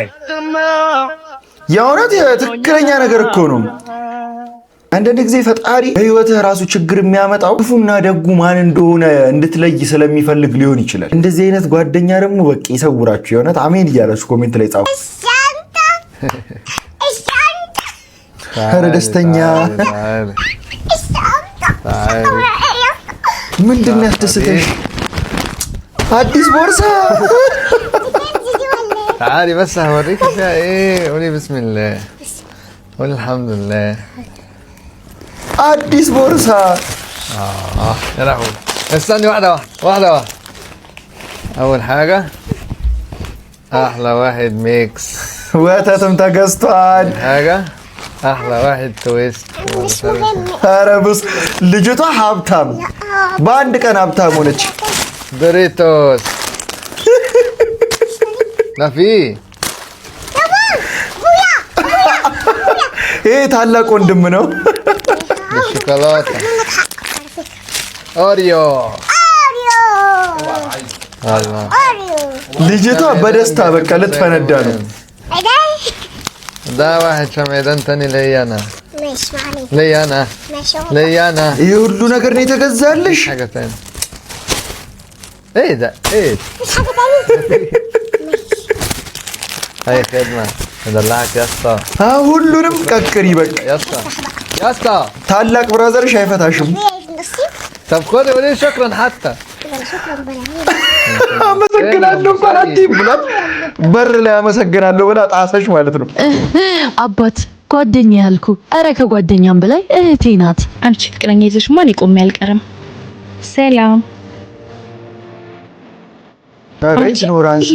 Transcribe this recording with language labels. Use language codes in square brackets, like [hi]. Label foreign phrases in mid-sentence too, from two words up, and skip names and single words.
[am] የእውነት ትክክለኛ ነገር እኮ ነው አንዳንድ ጊዜ ፈጣሪ በህይወትህ ራሱ ችግር የሚያመጣው ክፉና ደጉ ማን እንደሆነ እንድትለይ ስለሚፈልግ ሊሆን ይችላል እንደዚህ አይነት ጓደኛ ደግሞ በቃ ይሰውራችሁ የእውነት አሜን እያላችሁ ኮሜንት ላይ ጻፉ ኧረ ደስተኛ ምንድን ያስደስተሽ አዲስ ቦርሳ [ar] تعالي بس هوريك فيها ايه قولي بسم الله قولي الحمد لله [am] አዲስ ቦርሳ [ar] يا لهوي استني واحدة أول حاجة أحلى واحد ميكس [am] ወተትም ተገዝቷል [ar] حاجة أحلى واحد تويست [am] ኧረ ብስ ልጅቷ ሀብታም በአንድ ቀን ሀብታም ሆነች [ar] دوريتوس لا في [am] ይሄ ታላቅ ወንድም ነው [ar] بالشوكولاتة أوريو والله [am] ልጅቷ በደስታ በቃ ልትፈነዳ ነው [ar] ده واحد شمعدان تاني ليا أنا ماشي معلش ليا أنا ماشي ليا أنا [am] ይሄ ሁሉ ነገር ነው የተገዛልሽ [ar] حاجة تاني ايه ده ايه مش حاجة تانية هاي خدمة ادلعك يا اسطى [am] ሁሉንም ቀቅሪ በቃ [ar] يا اسطى يا اسطى [am] ታላቅ ብራዘርሽ አይፈታሽም [ar] طب خدي قولي شكرا حتى [am] አመሰግናለሁ ባራቲ ብላት በር ላይ አመሰግናለሁ ብላ ጣሰሽ ማለት ነው። አባት ጓደኛ ያልኩ አረ ከጓደኛም በላይ እህቴ ናት። አንቺ ፍቅረኛ ይዘሽ ማን ይቆም ያልቀርም። ሰላም ታሪክ ኖራንስ